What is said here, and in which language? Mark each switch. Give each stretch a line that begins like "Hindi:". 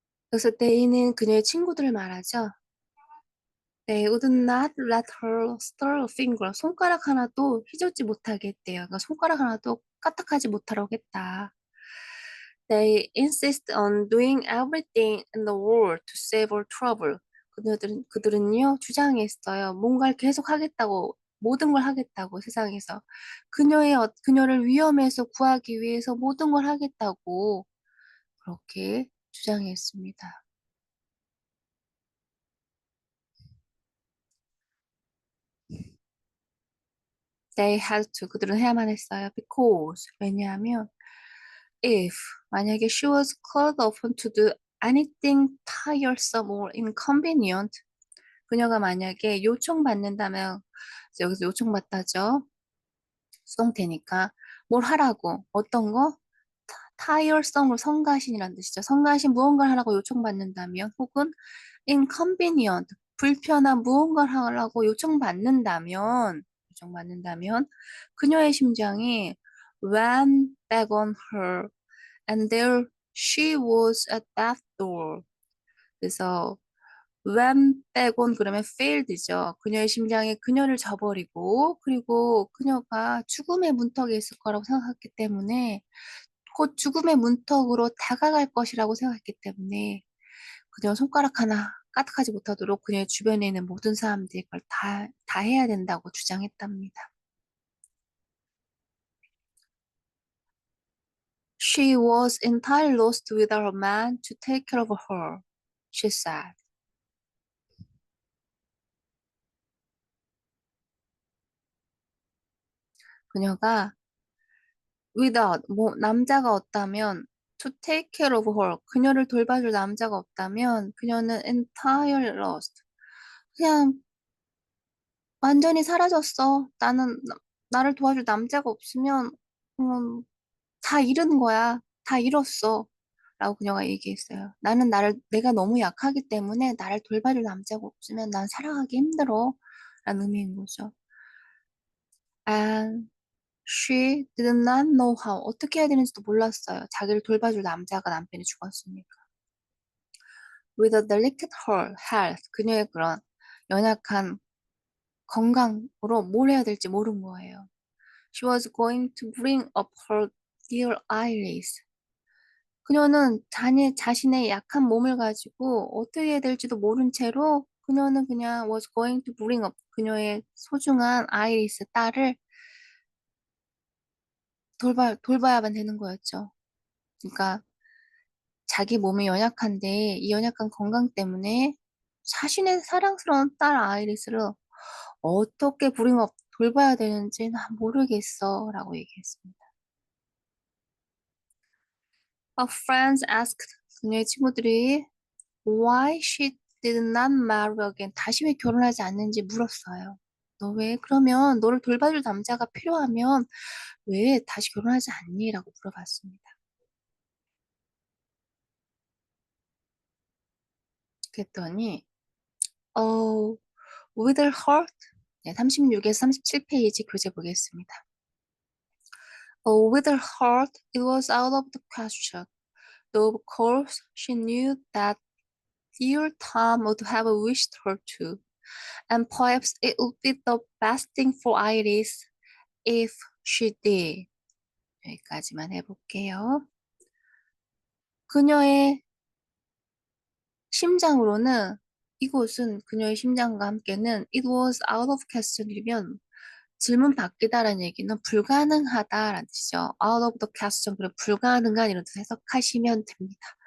Korean: 그래서 데이는 그녀의 친구들을 말하죠.
English: They would not let her stir a finger.
Korean: 손가락 하나도 휘젓지 못하게 했대요. 그러니까 손가락 하나도 까딱하지 못하라고 했다.
English: They insist on doing everything in the world to save her trouble.
Korean: 그들은요, 주장했어요. 뭔가를 계속 하겠다고, 모든 걸 하겠다고, 세상에서. 그녀를 위험에서 구하기 위해서 모든 걸 하겠다고, 그렇게 주장했습니다.
English: They had to,
Korean: 그들은 해야만 했어요.
English: Because,
Korean: 왜냐하면,
English: if,
Korean: 만약에
English: she was called upon to do anything tiresome or inconvenient,
Korean: 그녀가 만약에 요청받는다면, 여기서 요청받다죠. 수동태니까. 뭘 하라고, 어떤 거? 타이어성으로 성가신이라는 뜻이죠. 성가신 무언가를 하라고 요청받는다면, 혹은 inconvenient, 불편한 무언가를 하라고 요청받는다면, 그녀의 심장이
English: ran back on her, and there she was at that door.
Korean: 그래서
English: when back on
Korean: 그러면 failed죠. 그녀의 심장이 그녀를 저버리고 그리고 그녀가 죽음의 문턱에 있을 거라고 생각했기 때문에 곧 죽음의 문턱으로 다가갈 것이라고 생각했기 때문에 그녀 손가락 하나 까딱하지 못하도록 그녀의 주변에 있는 모든 사람들이 그걸 다 해야 된다고 주장했답니다.
English: She was entirely lost without a man to take care of her, she said.
Korean: 그녀가 without 뭐 남자가 없다면
English: to take care of her
Korean: 그녀를 돌봐줄 남자가 없다면 그녀는
English: entirely lost
Korean: 그냥 완전히 사라졌어. 나를 도와줄 남자가 없으면 음, 다 잃은 거야. 다 잃었어. 라고 그녀가 얘기했어요. 내가 너무 약하기 때문에 나를 돌봐줄 남자가 없으면 난 살아가기 힘들어. 라는 의미인 거죠.
English: And she did not know how.
Korean: 어떻게 해야 되는지도 몰랐어요. 자기를 돌봐줄 남자가 남편이 죽었으니까.
English: With a delicate health.
Korean: 그녀의 그런 연약한 건강으로 뭘 해야 될지 모른 거예요.
English: She was going to bring up her dear Iris.
Korean: 그녀는 자신의 약한 몸을 가지고 어떻게 해야 될지도 모른 채로 그녀는 그냥
English: was going to bring up
Korean: 그녀의 소중한 아이리스 딸을 돌봐야만 되는 거였죠. 그러니까 자기 몸이 연약한데 이 연약한 건강 때문에 자신의 사랑스러운 딸 아이리스를 어떻게 bring up 돌봐야 되는지 난 모르겠어 라고 얘기했습니다.
English: Her friends asked
Korean: 그녀의 친구들이
English: why she did not marry again.
Korean: 다시 왜 결혼하지 않는지 물었어요. 너 왜, 그러면 너를 돌봐줄 남자가 필요하면 왜 다시 결혼하지 않니? 라고 물어봤습니다. 그랬더니, 어,
English: with her heart.
Korean: 네, 36에서 37페이지 교재 보겠습니다.
English: With her heart, it was out of the question. Though of course she knew that dear Tom would have wished her to, and perhaps it would be the best thing for Iris if she did.
Korean: 여기까지만 해볼게요. 그녀의 심장으로는 이곳은 그녀의 심장과 함께는
English: it was out of question
Korean: 이면 질문 바뀌다라는 얘기는 불가능하다라는 뜻이죠.
English: out of the question,
Korean: 그리고 불가능한 이런 뜻 해석하시면 됩니다.